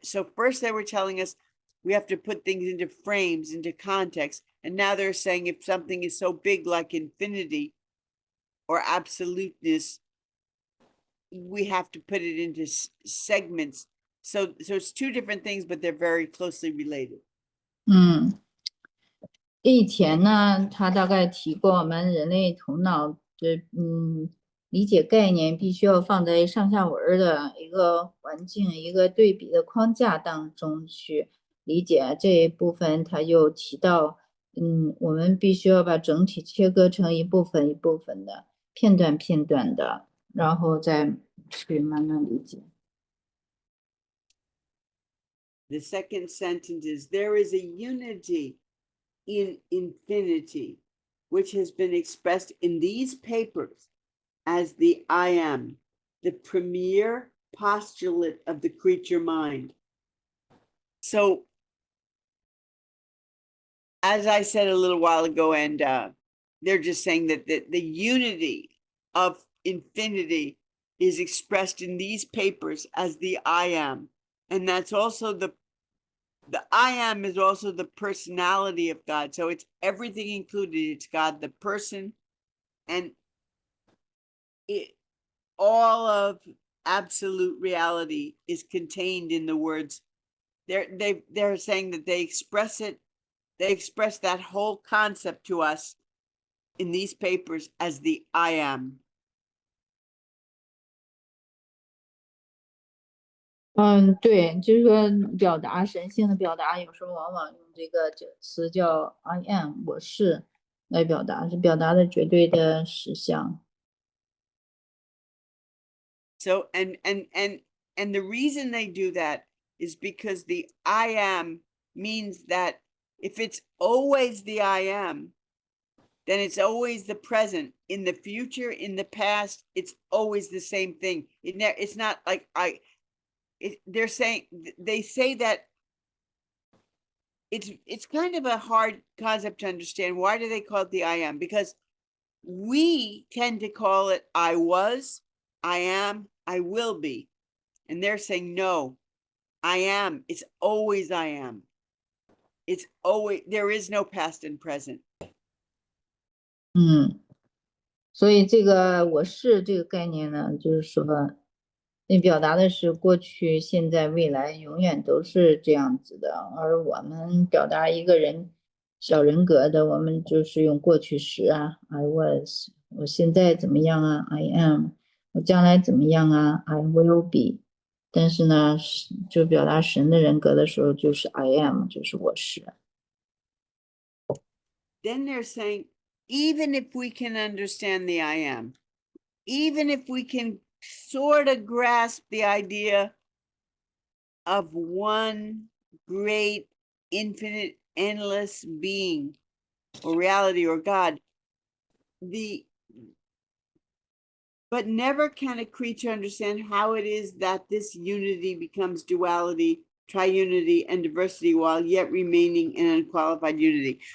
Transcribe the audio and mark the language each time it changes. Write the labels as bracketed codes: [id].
[en] So first they were telling us we have to put things into frames, into context. And now they're saying if something is so big like infinity or absoluteness, we have to put it into segments. So it's two different things, but they're very closely related. [zh] 以前呢，他大概提过我们人类头脑的理解概念必须要放在上下文的一个环境、一个对比的框架当中去理解。这一部分他又提到，我们必须要把整体切割成一部分一部分的、片段片段的，然后再去慢慢理解。 [en] The second sentence is, there is a unity in infinity, which has been expressed in these papers as the I am, the premier postulate of the creature mind. So, as I said a little while ago, and they're just saying that the unity of infinity is expressed in these papers as the I am. And that's also the I am is also the personality of God. So it's everything included. It's God, the person, and all of absolute reality is contained in the words. They're saying that they express it. They express that whole concept to us in these papers as the I am. [zh] 对，就是说表达神性的表达，有时候往往用这个词叫 [en] I am， [zh] 我是来表达，是表达的绝对的实相。 [en] So and the reason they do that is because the I am means that if it's always the I am, then it's always the present. In the future, in the past, it's always the same thing. It's not like they're saying, they say that it's kind of a hard concept to understand. Why do they call it the I am? Because we tend to call it I was, I am, I will be. And they're saying, no, I am. It's always I am. It's always, there is no past and present. [zh] 所以这个我是这个概念呢，就是说，那表达的是过去、现在、未来，永远都是这样子的。而我们表达一个人小人格的，我们就是用过去时啊 ， [en] I was， [zh] 我现在怎么样啊 ， [en] I am， [zh] 我将来怎么样啊 ， [en] I will be。 [zh] 但是呢，就表达神的人格的时候，就是 [en] I am， [zh] 就是我是。 [en] Then they're saying, even if we can understand the I am, even if we can sort of grasp the idea of one great, infinite, endless being or reality or God, but never can a creature understand how it is that this unity becomes duality, triunity, and diversity while yet remaining in unqualified unity.